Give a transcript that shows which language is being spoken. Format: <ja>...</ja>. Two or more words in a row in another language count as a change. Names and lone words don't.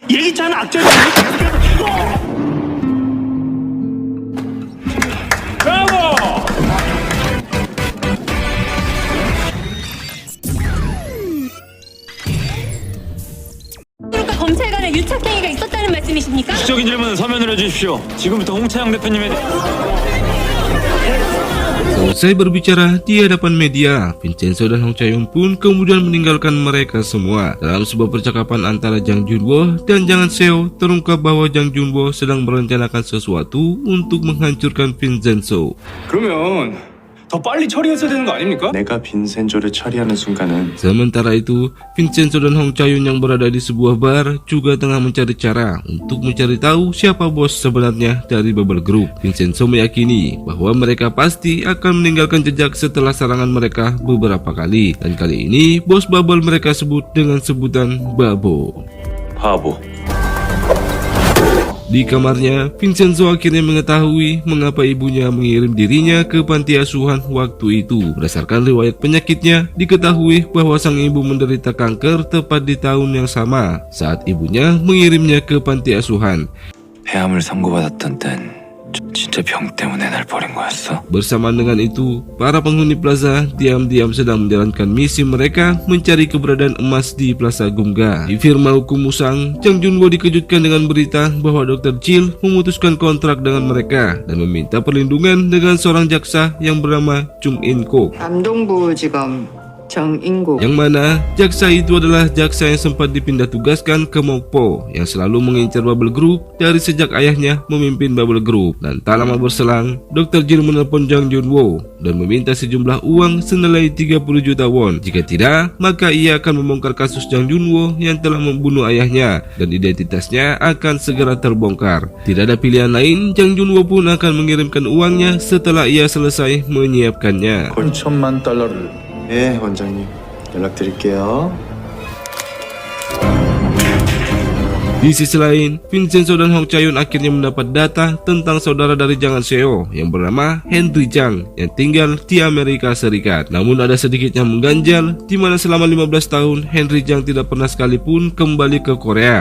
<ko>얘기잖아 악재를 계속해서 브라보! 그러니까 검찰 간에 유착행위가 있었다는 말씀이십니까? 적인 질문은 서면으로 해주십시오. 지금부터 홍차영 대표님에 대해</ko> <id>Selesai berbicara di hadapan media, Vincenzo dan Hong Chae-yun pun kemudian meninggalkan mereka semua. Dalam sebuah percakapan antara Jang Junwo dan Jang Seo, terungkap bahwa Jang Junwo sedang merencanakan sesuatu untuk menghancurkan Vincenzo.</id> <ko>그러면 더 빨리 처리했어야 되는 거 아닙니까? 내가 빈센조를 처리하는 순간은</ko> <id>Sementara itu, Vincenzo dan Hong Chae-yun yang berada di sebuah bar juga tengah mencari cara untuk mencari tahu siapa bos sebenarnya dari Bubble Group. Vincenzo meyakini bahwa mereka pasti akan meninggalkan jejak setelah serangan mereka beberapa kali. Dan kali ini, bos Bubble mereka sebut dengan sebutan Babo.</id> <ko>바보.</ko> <id>Di kamarnya, Vincenzo akhirnya mengetahui mengapa ibunya mengirim dirinya ke panti asuhan waktu itu. Berdasarkan riwayat penyakitnya, diketahui bahwa sang ibu menderita kanker tepat di tahun yang sama saat ibunya mengirimnya ke panti asuhan.</id> <ko>폐암을 선고받았던 땐 진짜 병 때문에 날 버린 거였어?</ko> <id>Bersamaan dengan itu, para penghuni plaza diam-diam sedang menjalankan misi mereka mencari keberadaan emas di Plaza Gumga. Di firma hukum Musang, Jang Junwo dikejutkan dengan berita bahwa Dr. Jill memutuskan kontrak dengan mereka dan meminta perlindungan dengan seorang jaksa yang bernama Chung In-kok.</id> <ko>남동부지검 정인국.</ko> <id>Yang mana jaksa itu adalah jaksa yang sempat dipindah tugaskan ke Mokpo yang selalu mengincar Bubble Group dari sejak ayahnya memimpin Bubble Group. Dan tak lama berselang, Dr. Jill menelpon Jang Junwo dan meminta sejumlah uang senilai 30 juta won. Jika tidak, maka ia akan membongkar kasus Jang Junwo yang telah membunuh ayahnya dan identitasnya akan segera terbongkar. Tidak ada pilihan lain, Jang Junwo pun akan mengirimkan uangnya setelah ia selesai menyiapkannya.</id> <ko>8천만 달러를 네, 원장님. 연락드릴게요.</ko> <id>Di sisi lain, Vincenzo dan Hong Chae-yun akhirnya mendapat data tentang saudara dari Jang Seo yang bernama Henry Jang yang tinggal di Amerika Serikat. Namun ada sedikit yang mengganjal, di mana selama 15 tahun Henry Jang tidak pernah sekalipun kembali ke Korea.</id>